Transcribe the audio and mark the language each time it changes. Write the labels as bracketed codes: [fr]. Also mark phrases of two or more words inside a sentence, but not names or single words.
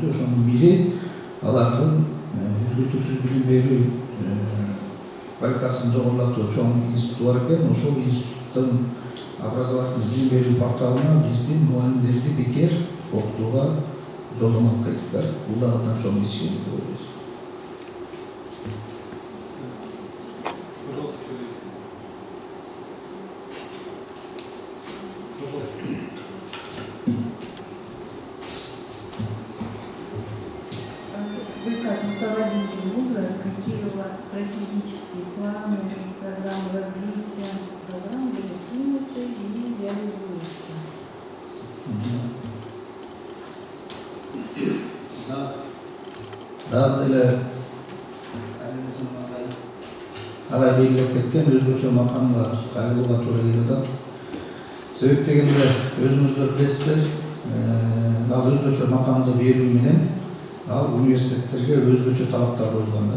[ky] Ошонун бири алардын үзгүлтүксүз билим берүү квалификациясын жогорулатуу чоң институт бар экен. Ошол институттун образовательный билим берүү порталына биздин мугалимдерди бекер окутууга жолдомо алып келдиктер. Бул да абдан чоң ишкерлик деп ойлойбуз. [ru] Вы как руководитель вуза, какие у вас стратегические планы, программы развития, программы были приняты и реализуются? [ky] Дагы деле алай белгилеп кеткен өзгөчө макамга кайрылууга туура келип атат. Себеп дегенде өзүңүздөр билесиздер, ал өзгөчө макамды берүү менен ал университеттерге өзгөчө талаптар коюлган да.